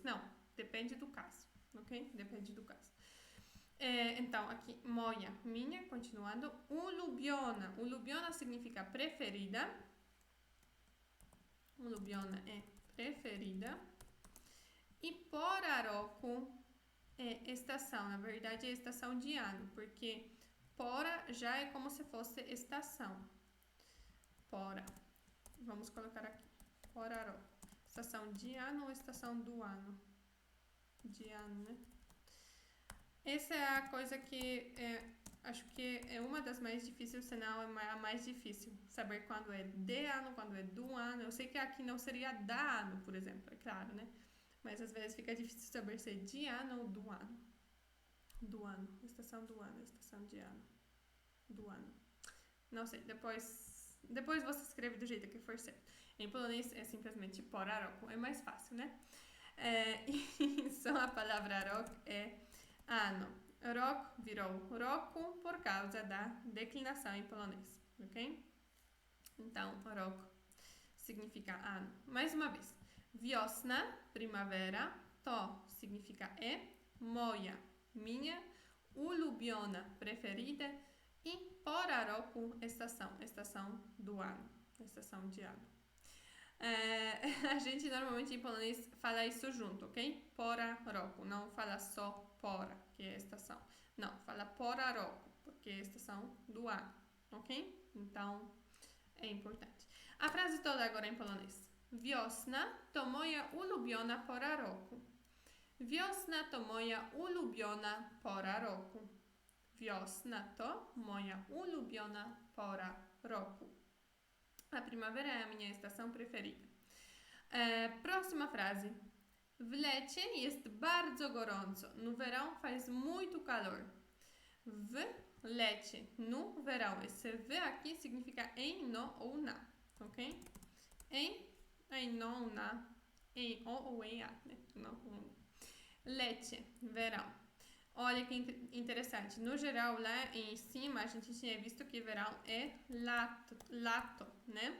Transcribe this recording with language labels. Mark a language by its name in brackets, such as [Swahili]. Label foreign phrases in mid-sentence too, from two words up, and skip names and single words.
[Portuguese] Não, depende do caso, ok? Depende do caso. Então, aqui, moja, minha, continuando. Ulubiona. Ulubiona significa preferida. Ulubiona é preferida. E [Polish] pora roku [Portuguese] é estação. Na verdade, é estação de ano, porque pora já é como se fosse estação. Pora. Vamos colocar aqui. [Polish] Pora roku. [Portuguese] Estação de ano ou estação do ano? De ano, né? Essa é a coisa que acho que é uma das mais difíceis, se não é a mais difícil. Saber quando é de ano, quando é do ano. Eu sei que aqui não seria da ano, por exemplo, é claro, né? Mas às vezes fica difícil saber se é de ano ou do ano. Do ano, estação do ano, estação de ano, do ano. Não sei, depois você escreve do jeito que for certo. Em polonês é simplesmente [Polish] pora roku, [Portuguese] é mais fácil, né? E só a palavra rok é ano. Rok virou roku por causa da declinação em polonês, ok? Então, rok significa ano. Mais uma vez, wiosna, primavera, to significa moja, minha, ulubiona, preferida, e [Polish] pora roku, [Portuguese] estação do ano, estação de ano. A gente normalmente em polonês fala isso junto, ok? [Polish] Pora roku, [Portuguese] não fala só pora, que é estação. Não, fala [Polish] pora roku, [Portuguese] porque é estação do ano, ok? Então, é importante. A frase toda agora em polonês. [Polish] Wiosna to moja ulubiona pora roku. Wiosna to moja ulubiona pora roku. Wiosna to moja ulubiona pora roku. [Portuguese] A primavera é a minha estação preferida. Próxima frase. [Polish] W lecie jest bardzo gorąco. [Portuguese] No verão faz muito calor. [Polish] W lecie, [Portuguese] no verão. Esse V aqui significa em, no ou na, ok? Em, no, na, em, o ou em a, né? Não, lecie, verão. Olha que interessante. No geral, lá em cima, a gente tinha visto que verão é lato, né?